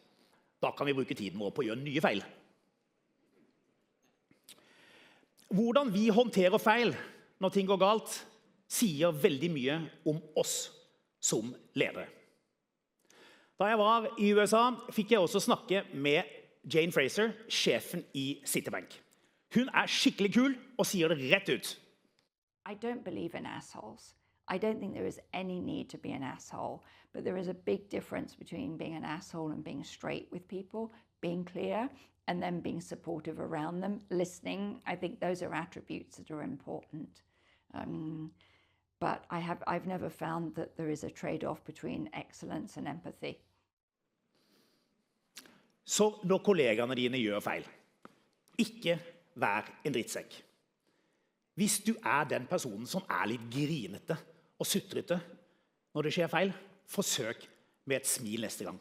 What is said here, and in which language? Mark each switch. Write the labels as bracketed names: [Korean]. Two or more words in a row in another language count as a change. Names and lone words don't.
[Norwegian] Da kan vi bruke tiden vår på å gjøre nye feil. Hvordan vi håndterer feil når ting går galt, sier veldig mye om oss som ledere. Da jeg var i USA, fikk jeg også snakke med Jane Fraser, sjefen i Citibank. Hun skikkelig kul og sier det rett ut. [English] I don't believe in assholes. I don't think there is any need to be an asshole, but there is a big difference between being an asshole and being straight with people, being clear, and then being supportive around them, listening. I think those are attributes that are important. But I've never found that there is a trade-off between excellence and empathy. [Norwegian] Så når kollegene dine gjør feil, ikke vær en drittsekk. Hvis du den personen som litt grinete og sutrete når det skjer feil, forsøk med et smil neste gang.